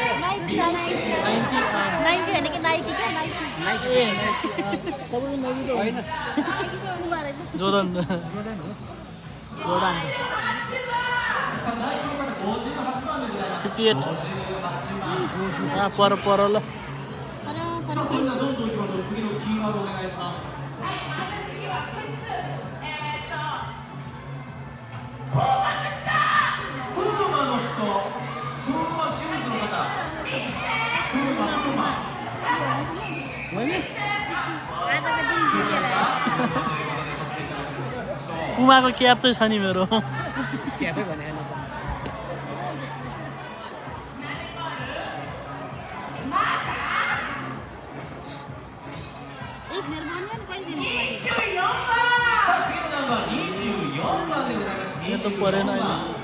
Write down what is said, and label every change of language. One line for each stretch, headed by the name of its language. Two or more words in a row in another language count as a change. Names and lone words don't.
Nepali: 90 होइन कि नाइकी क्या नाइकी जोर्डन एउटा 58 पर पर ल
Japanese: 次のキーワードお願いします。プーマの人、プーマシューズの方。プーマ。
Nepali: पुमाको क्याप चाहिँ छ नि मेरो क्यापै भने होइन यो त परेन अहिले